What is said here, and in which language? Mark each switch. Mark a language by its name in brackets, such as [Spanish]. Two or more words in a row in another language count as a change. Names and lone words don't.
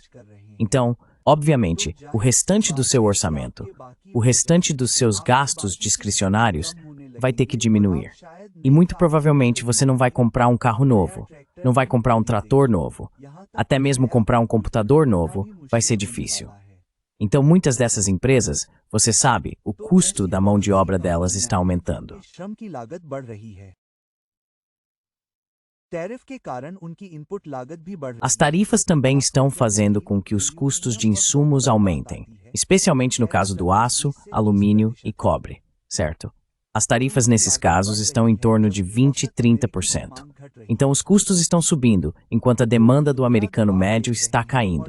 [Portuguese] Então, obviamente, o restante do seu orçamento, o restante dos seus gastos discricionários vai ter que diminuir. E muito provavelmente você não vai comprar um carro novo, não vai comprar um trator novo, até mesmo comprar um computador novo vai ser difícil. Então, muitas dessas empresas, você sabe, o custo da mão de obra delas está aumentando. [Hindi] श्रम की लागत बढ़ रही है टैरिफ के कारण उनकी इनपुट लागत भी बढ़ रही [Portuguese] As tarifas também estão fazendo com que os custos de insumos aumentem, especialmente no caso do aço, alumínio e cobre, certo? As tarifas nesses casos estão em torno de 20% e 30%. Então os custos estão subindo, enquanto a demanda do americano médio está caindo.